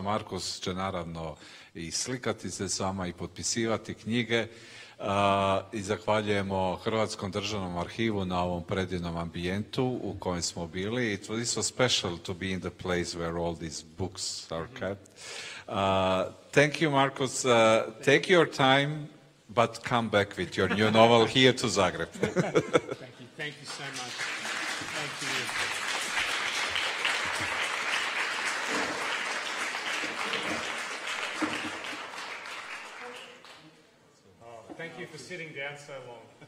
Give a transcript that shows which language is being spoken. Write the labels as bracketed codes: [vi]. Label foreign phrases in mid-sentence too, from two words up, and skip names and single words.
[hr] Markus će naravno i slikati se s vama i potpisivati knjige. I zahvaljujemo Hrvatskom državnom arhivu na ovom predivnom ambijentu u kojem smo bili. [en] It was so special to be in the place where all these books are kept. Thank you, Marcus. Take your time, but come back with your new novel here to Zagreb. Thank you. Thank you so much. Thank you. Oh, thank you for sitting down so long.